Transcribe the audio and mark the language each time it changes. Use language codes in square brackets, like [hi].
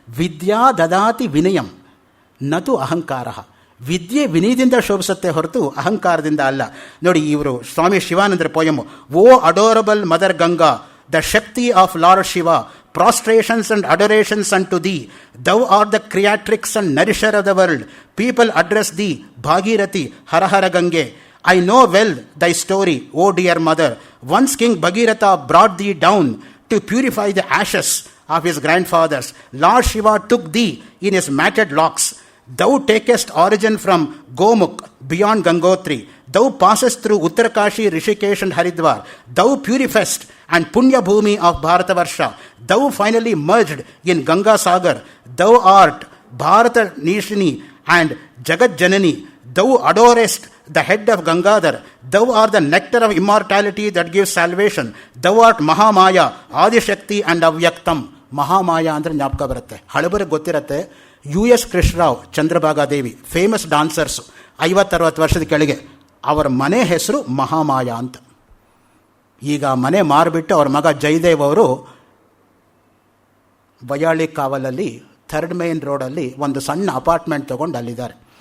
[sa] ವಿದ್ಯಾ ದದಾತಿ ವಿನಯಂ ನತು ಅಹಂಕಾರ. [kn] ವಿದ್ಯೆ ವಿನಯದಿಂದ ಶೋಭಿಸುತ್ತೆ ಹೊರತು ಅಹಂಕಾರದಿಂದ ಅಲ್ಲ. ನೋಡಿ, ಇವರು ಸ್ವಾಮಿ ಶಿವಾನಂದರ ಪೋಯಮು, [en] O adorable mother Ganga, the shakti of lord Shiva, prostrations and adorations unto thee. Thou art the creatrix and nourisher of the world. People address thee, Bhagirathi, Harahara Gange. I know well thy story, O dear mother. Once King Bhagiratha brought thee down to purify the ashes of his grandfathers. Lord Shiva took thee in his matted locks. Thou takest origin from Gomukh beyond Gangotri. Thou passest through Uttarakashi, Rishikesh and Haridwar. Thou purifiest and Punya Bhumi of Bharatavarsha. Thou finally merged in Ganga Sagar. Thou art Bharata Nishini and Jagat Janani. Thou adorest the head of Gangadhar. Thou art the nectar of immortality that gives salvation. Thou art Mahamaya, Adishakti and Avyaktam. [kn] Mahamaya ಅಂದರೆ ಜ್ಞಾಪಕ ಬರುತ್ತೆ, ಹಳಬರಿಗೆ ಗೊತ್ತಿರುತ್ತೆ. US Krishnarao, ಚಂದ್ರಭಾಗಾದೇವಿ, famous ಡಾನ್ಸರ್ಸು, 50-60 ವರ್ಷದ ಕೆಳಗೆ. ಅವರ ಮನೆ ಹೆಸರು ಮಹಾಮಾಯ ಅಂತ. ಈಗ ಮನೆ ಮಾರಿಬಿಟ್ಟು ಅವ್ರ ಮಗ ಜಯದೇವ್ ಅವರು ಬಯಾಳಿ ಕಾವಲಲ್ಲಿ 3rd ಮೇನ್ ರೋಡಲ್ಲಿ ಒಂದು ಸಣ್ಣ ಅಪಾರ್ಟ್ಮೆಂಟ್ ತೊಗೊಂಡು ಅಲ್ಲಿದ್ದಾರೆ.